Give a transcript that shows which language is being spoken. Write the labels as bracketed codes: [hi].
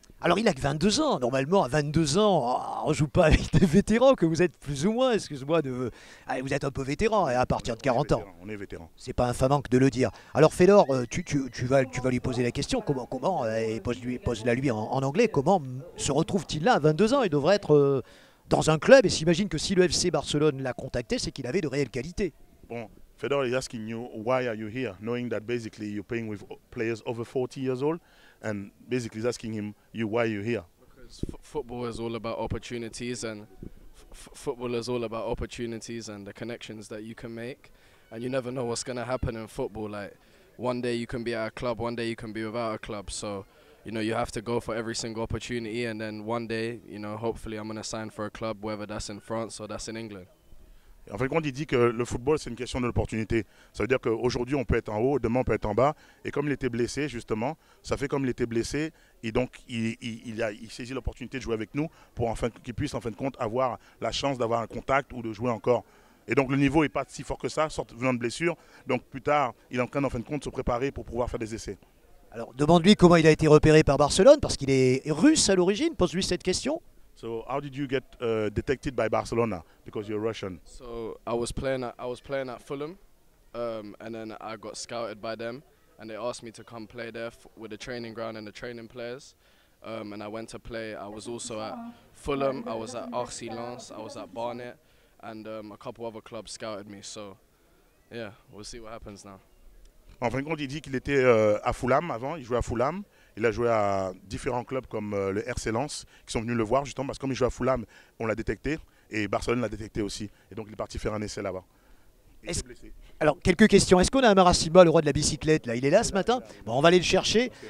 [fr] Alors il a que 22 ans, normalement à 22 ans, on ne joue pas avec des vétérans, que vous êtes plus ou moins, excuse-moi, vous êtes un peu vétéran à partir de 40 ans. On est vétéran. C'est pas infamant que de le dire. Alors Fedor, tu vas lui poser la question, comment et pose-la lui en anglais, comment se retrouve-t-il là à 22 ans? Il devrait être dans un club et s'imagine que si le FC Barcelone l'a contacté, c'est qu'il avait de réelles qualités. [en] Bon, Fedor is asking you, why are you here? Knowing that basically you're playing with players over 40 years old. And basically he's asking you why you're here. Because football is all about opportunities, and football is all about opportunities and the connections that you can make. And you never know what's going to happen in football. Like one day you can be at a club, one day you can be without a club. So, you know, you have to go for every single opportunity. And then one day, you know, hopefully I'm going to sign for a club, whether that's in France or that's in England. [fr] En fait, quand il dit que le football, c'est une question de l'opportunité. Ça veut dire qu'aujourd'hui, on peut être en haut, demain, on peut être en bas. Et comme il était blessé, justement, ça fait comme il était blessé. Et donc, il saisit l'opportunité de jouer avec nous pour qu'il puisse, en fin de compte, avoir la chance d'avoir un contact ou de jouer encore. Et donc, le niveau n'est pas si fort que ça, venant de blessure. Donc, plus tard, il est en train, en fin de compte, de se préparer pour pouvoir faire des essais. Alors, demande-lui comment il a été repéré par Barcelone, parce qu'il est russe à l'origine. Pose-lui cette question. [en] So how did you get detected by Barcelona because you're Russian? So I was playing at Fulham, and then I got scouted by them, and they asked me to come play there with the training ground and the training players. And I went to play. I was also at Fulham. I was at RC Lens. I was at Barnet, and a couple other clubs scouted me. So yeah, we'll see what happens now. [fr] En fin de compte, il dit qu'il était à Fulham avant, il jouait à Fulham. Il a joué à différents clubs comme le RC Lens qui sont venus le voir justement parce que comme il jouait à Fulham, on l'a détecté et Barcelone l'a détecté aussi. Et donc il est parti faire un essai là-bas. Alors, quelques questions. Est-ce qu'on a Amara Simba, le roi de la bicyclette là? Il est là ce matin? Bon, on va aller le chercher.